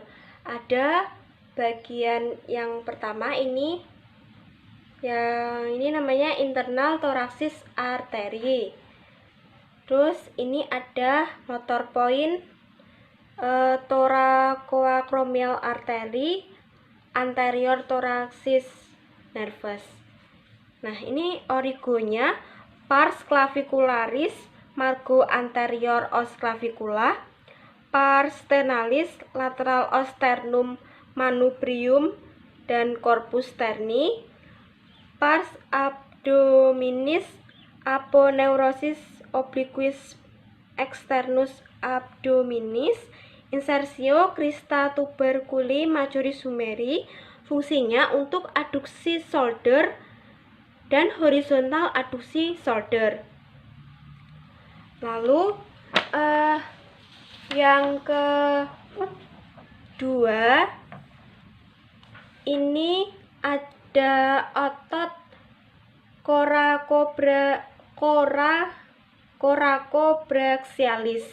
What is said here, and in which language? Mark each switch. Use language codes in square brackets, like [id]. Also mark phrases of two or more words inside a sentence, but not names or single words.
[id] Ada bagian yang pertama ini, yang ini namanya [en] internal thoracis artery. [id] Terus ini ada [en] motor point thoracoacromial artery, anterior thoracis nervus. [id] Nah, ini origonya [la] pars clavicularis, margo anterior os clavicula, pars sternalis, lateral os sternum manubrium dan corpus sterni, pars abdominis, aponeurosis obliquus externus abdominis, insersio crista tuberculi majoris humeri. [id] Fungsinya untuk aduksi shoulder dan horizontal aduksi shoulder. Lalu yang kedua ini ada otot coracobrachialis.